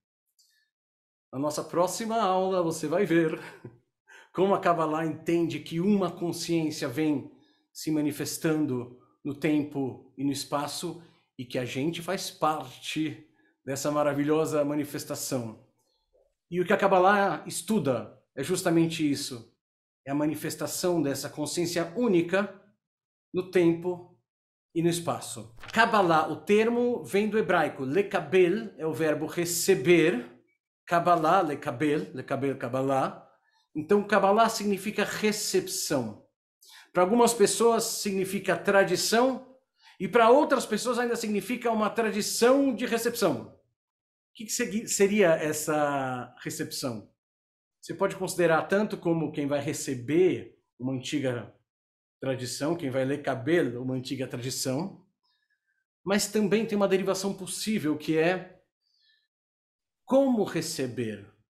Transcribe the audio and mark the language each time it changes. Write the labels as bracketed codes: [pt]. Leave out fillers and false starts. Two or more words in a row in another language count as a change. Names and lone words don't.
[pt] Na nossa próxima aula você vai ver como a Kabbalah entende que uma consciência vem se manifestando no tempo e no espaço e que a gente faz parte dessa maravilhosa manifestação. E o que a Kabbalah estuda é justamente isso. É a manifestação dessa consciência única no tempo e no espaço. Kabbalah, o termo vem do hebraico. Lekabel é o verbo receber. Kabbalah, lekabel, Kabbalah. Então, Kabbalah significa recepção. Para algumas pessoas significa tradição e para outras pessoas ainda significa uma tradição de recepção. O que seria essa recepção? Você pode considerar tanto como quem vai receber uma antiga tradição, quem vai ler cabelo, uma antiga tradição, mas também tem uma derivação possível que é como receber.